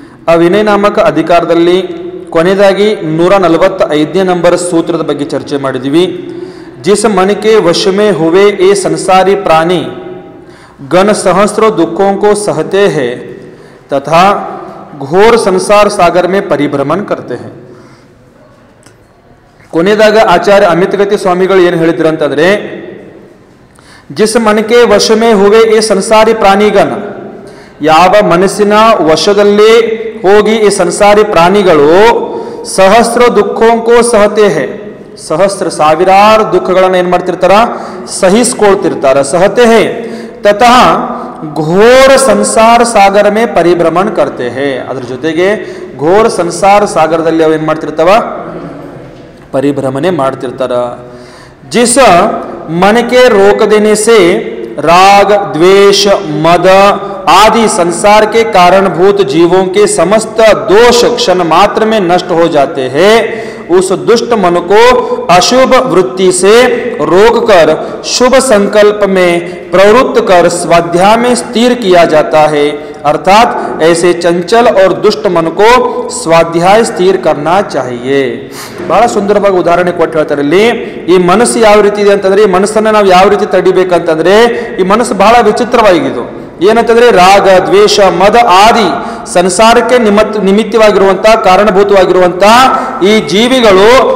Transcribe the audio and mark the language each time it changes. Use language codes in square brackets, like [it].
[kn] ಆ ವಿನಯ ನಾಮಕ ಅಧಿಕಾರದಲ್ಲಿ ಕೊನೆಯದಾಗಿ 145ನೇ ನಂಬರ್ ಸೂತ್ರದ ಬಗ್ಗೆ ಚರ್ಚೆ ಮಾಡಿದ್ವಿ. [hi] ಜಿಸ್ मन के वश में हुए ये संसारी प्राणी गण सहस्रों दुखों को सहते हैं तथा घोर संसार सागर में परिभ्रमण करते हैं. [kn] ಕೊನೆಯದಾಗ ಆಚಾರ್ಯ ಅಮಿತಗತಿ ಸ್ವಾಮಿಗಳು ಏನು ಹೇಳಿದ್ರು ಅಂತಂದ್ರೆ, [hi] ಜಿಸ್ ಮನಕೆ ವಶಮೇ ಹುವೆ [kn] ಈ ಸಂಸಾರಿ ಪ್ರಾಣಿಗಣ, ಯಾವ ಮನಸ್ಸಿನ ವಶದಲ್ಲಿ ಹೋಗಿ ಈ ಸಂಸಾರಿ ಪ್ರಾಣಿಗಳು ಸಹಸ್ರ [hi] ದುಃಖೋಂಕೋ ಸಹತೆ ಹೇ, [kn] ಸಹಸ್ರ ಸಾವಿರಾರು ದುಃಖಗಳನ್ನು ಏನ್ ಮಾಡ್ತಿರ್ತಾರ, ಸಹಿಸ್ಕೊಳ್ತಿರ್ತಾರ. [hi] ಸಹತೆ ಹೇ ತತಃ ಘೋರ ಸಂಸಾರ ಸಾಗರ ಮೇ ಪರಿಭ್ರಮಣ ಕರ್ತೆ ಹೇ, [kn] ಅದ್ರ ಜೊತೆಗೆ ಘೋರ ಸಂಸಾರ ಸಾಗರದಲ್ಲಿ ಅವು ಏನ್ ಮಾಡ್ತಿರ್ತಾವ, ಪರಿಭ್ರಮಣೆ ಮಾಡ್ತಿರ್ತಾರ. [hi] जिस मन के रोक देने से राग द्वेष मद आदि संसार के कारणभूत जीवों के समस्त दोष क्षण मात्र में नष्ट हो जाते हैं, उस दुष्ट मन को अशुभ वृत्ति से रोककर शुभ संकल्प में प्रवृत्त कर स्वाध्याय में स्थिर किया जाता है. अर्थात ऐसे चंचल और दुष्ट मन को स्वाध्याय स्थिर करना चाहिए. [kn] ಬಹಳ ಸುಂದರವಾಗಿ ಉದಾಹರಣೆ ಕೊಟ್ಟು ಹೇಳ್ತಾರೆ ಇಲ್ಲಿ. ಈ ಮನಸ್ಸು ಯಾವ ರೀತಿ ಇದೆ ಅಂತಂದ್ರೆ, ಈ ಮನಸ್ಸನ್ನ ನಾವು ಯಾವ ರೀತಿ ತಡಿಬೇಕಂತಂದ್ರೆ, ಈ ಮನಸ್ಸು ಬಹಳ ವಿಚಿತ್ರವಾಗಿದ್ದು ಏನಂತಂದ್ರೆ, ರಾಗ ದ್ವೇಷ ಮದ ಆದಿ ಸಂಸಾರಕ್ಕೆ ನಿಮಿತ್ತವಾಗಿರುವಂತಹ ಕಾರಣಭೂತವಾಗಿರುವಂತಹ ಈ ಜೀವಿಗಳು